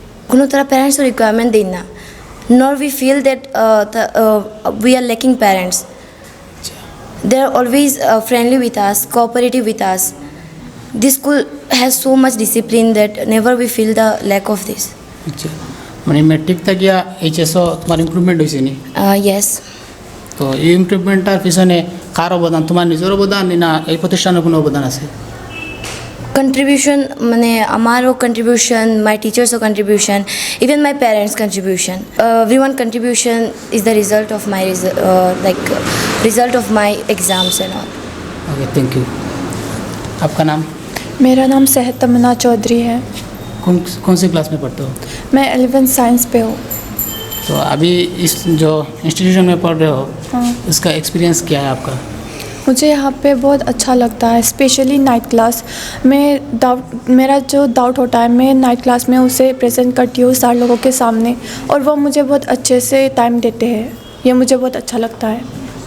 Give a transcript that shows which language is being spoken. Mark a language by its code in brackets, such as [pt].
[bn] কোনো তারা প্যারেন্টসও রিকোয়ারমেন্ট দিন না, [en] nor we feel that we are lacking parents. They are always friendly with us, cooperative with us. This school has so much discipline that never we feel the lack of this. [bn] আচ্ছা, মানে metric থেকে HSO তোমার improvement হয়েছে নি? [en] Yes. [bn] তো এই ইমপ্রুভমেন্টটার পিছনে কার অবদান? তোমার নিজের অবদান না এই প্রতিষ্ঠানের কোনো অবদান আছে? [en] Contribution, [bn] মানে আমারও [en] contribution, my teachers' contribution, even my parents' contribution. Everyone contribution is the result of my result of my exams and all. [hi] Okay, thank you. आपका नाम? मेरा नाम सेहत तमन्ना चौधरी है। कौन सी क्लास में पढ़ते हो? मैं 11 साइंस पे हूँ। तो अभी इस जो इंस्टीट्यूशन में पढ़ रहे हो, हाँ, उसका एक्सपीरियंस क्या है आपका? मुझे यहाँ पे बहुत अच्छा लगता है, स्पेशली नाइट क्लास में मेरा जो डाउट होता है मैं नाइट क्लास में उसे प्रेजेंट करती हूँ 4 लोगों के सामने, और वो मुझे बहुत अच्छे से टाइम देते हैं, ये मुझे बहुत अच्छा लगता है।